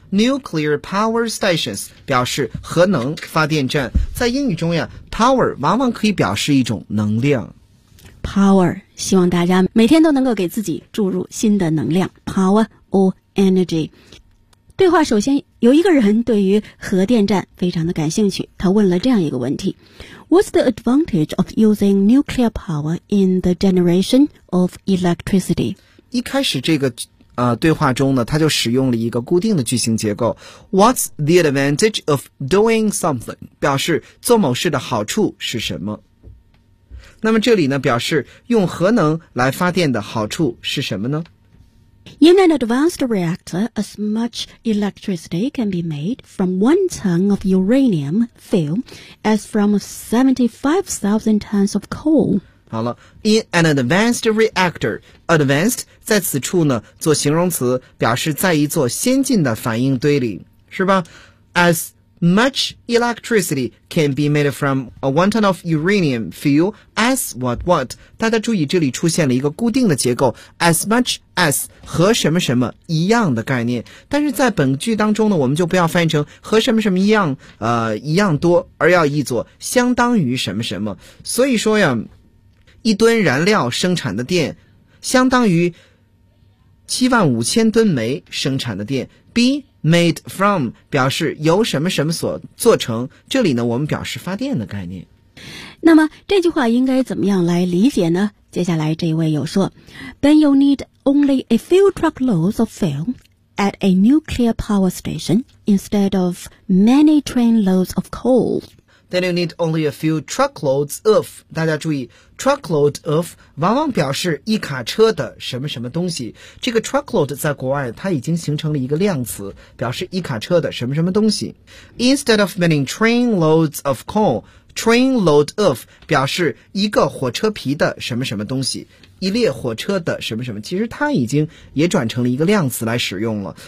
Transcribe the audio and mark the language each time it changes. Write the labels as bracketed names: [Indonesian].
[English] Nuclear power stations [Chinese] 表示核能发电站，在英语中呀 power 往往可以表示一种能量。 power， 希望大家每天都能够给自己注入新的能量， [English] power or energy。 [Chinese] 对话首先有一个人对于核电站非常的感兴趣，他问了这样一个问题。 [English] What's the advantage of using nuclear power in the generation of electricity? [Chinese] 一开始这个对话中呢，他就使用了一个固定的句型结构。 [English] What's the advantage of doing something? [Chinese] 表示做某事的好处是什么？那么这里呢，表示用核能来发电的好处是什么呢？ [English] In an advanced reactor, as much electricity can be made from one ton of uranium fuel as from 75,000 tons of coal. [Chinese] 好了 , [English] in an advanced reactor, [Chinese] advanced 在此处呢做形容词，表示在一座先进的反应堆里，是吧？ [English] As much electricity can be made from one ton of uranium fuel as what, [Chinese] 大家注意这里出现了一个固定的结构 [English] as much as [Chinese] 和什么什么一样的概念，但是在本句当中呢，我们就不要翻译成和什么什么一样一样多，而要译作相当于什么什么。所以说呀，一吨燃料生产的电相当于75,000吨煤生产的电。 [English] BMade from [Chinese] 表示由什么什么所做成，这里呢我们表示发电的概念。那么这句话应该怎么样来理解呢？接下来这一位有说 [English] Then you need only a few truckloads of fuel at a nuclear power station instead of many trainloads of coal. Then you need only a few truckloads of, [Chinese] 大家注意 [English] truckload of [Chinese] 往往表示一卡车的什么什么东西，这个 truckload 在国外它已经形成了一个量词，表示一卡车的什么什么东西。 [English] Instead of many trainloads of coal, trainload of [Chinese] 表示一个火车皮的什么什么东西，一列火车的什么什么，其实它已经也转成了一个量词来使用了。